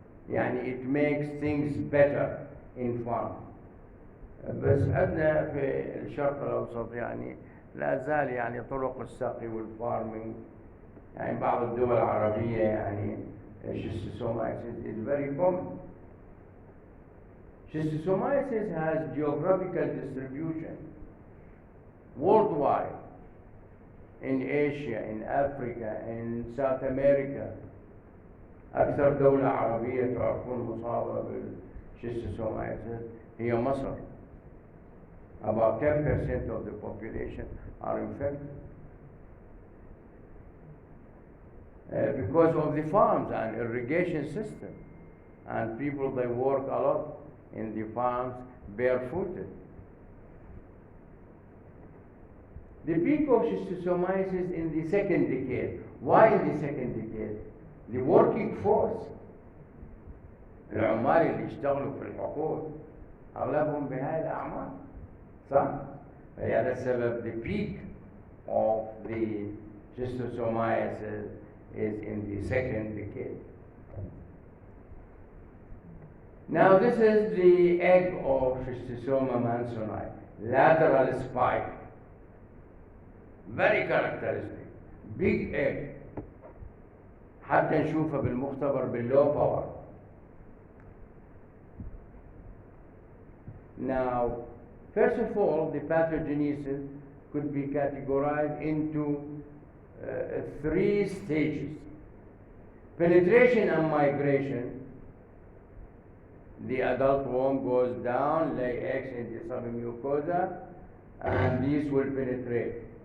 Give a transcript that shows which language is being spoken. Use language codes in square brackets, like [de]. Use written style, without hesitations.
[en] يعني it makes things better in farm. [ar] بس عندنا في الشرق الأوسط يعني لا زال يعني طرق السقي والفارمينج، يعني بعض الدول العربية يعني [en] schistosomiasis is very common. Schistosomiasis has geographical distribution worldwide, in Asia, in Africa, in South America. [ar] أكثر دولة عربية تعرفون مصابة بالschistosomiasis هي مصر. [en] About 10% of the population are infected. Because of the farms and irrigation system, and people, they work a lot in the farms barefooted. The peak of schistosomiasis in the second decade. Why in the second decade? The working force, [ar] العمال اللي يشتغلوا في الحقول أغلبهم بهذه الأعمال، صح؟ فهذا السبب [en] the peak of the schistosomiasis is in the second decade. Now this is the egg of Schistosoma mansonite, lateral spike, very characteristic, big egg. [ar] حتى نشوفها بالمختبر باللو باور. [en] Now, first of all, the pathogenesis could be categorized into three stages. Penetration and migration. The adult worm goes down, lay eggs in the submucosa, and these will penetrate.